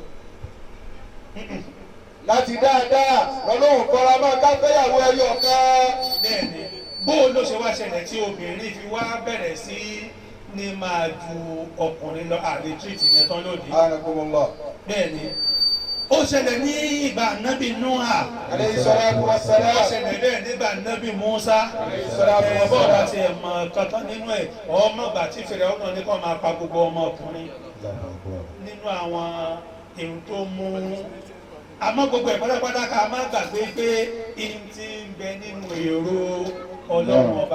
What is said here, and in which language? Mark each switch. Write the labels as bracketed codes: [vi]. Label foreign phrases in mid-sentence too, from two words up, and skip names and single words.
[yo] láti dáadáa lọ́lọ́run fara máa ká fẹ́yàwó ẹyọ kan. bẹ́ẹ̀ni bó ló ṣe wá ṣẹlẹ̀ tí obìnrin fi wá bẹ̀rẹ̀ sí ní máa ju ọkùnrin lọ àrètírìtì yẹn tán lóde. bẹ́ẹ̀ni ó ṣẹlẹ̀ ní ìgbà Nábì Núhà [ar] عليه الصلاة والسلام. [yo] ó ṣẹlẹ̀ bẹ́ẹ̀ nígbà Nábì Mùsá bọ́ọ̀ bá ti ẹ̀ mọ̀ kankan nínú ẹ̀ ọmọ ìgbà tí Fíráúnà ní kó máa pa gbogbo ọmọ ọkùnrin nínú àwọn èrò tó mú. àmọ́ gbogbo ẹ̀ pátápátá ká má gbàgbé pé ihun tí ń bẹ nínú èrò Ọlọ́run ọba.